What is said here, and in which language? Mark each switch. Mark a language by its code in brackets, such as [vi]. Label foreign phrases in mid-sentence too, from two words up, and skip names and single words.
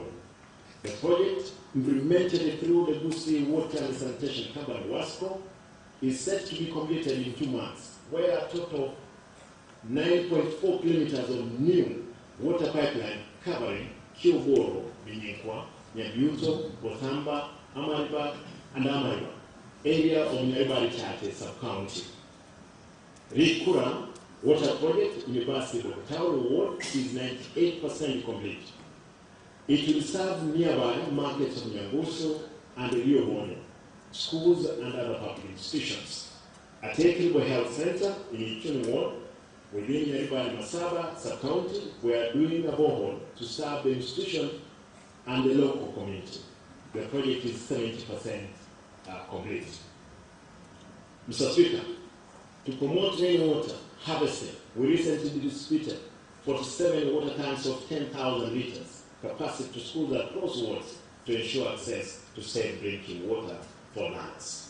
[en] The project, implemented through the Kisii Water and Sanitation Company, WASCO, is set to be completed in 2 months, where a total of 9.4 kilometers of new water pipeline covering Kyogoro, Binyekwa, Nyabyuto, Bothamba, Amariba, and Amariba, area of Nyaribari Chate sub-county. Rikura water project in the Bokatauro ward is 98% complete. It will serve nearby markets of Nyangusu and Riobonyo, schools and other public institutions. At Ekribo Health Center in Ichuni ward, within Nyaribari Masaba sub-county, we are doing a borehole to serve the institution and the local community. The project is 70% complete. Mr. Speaker, to promote rainwater harvesting, we recently distributed 47 water tanks of 10,000 liters capacity to schools across wards to ensure access to safe drinking water for lands.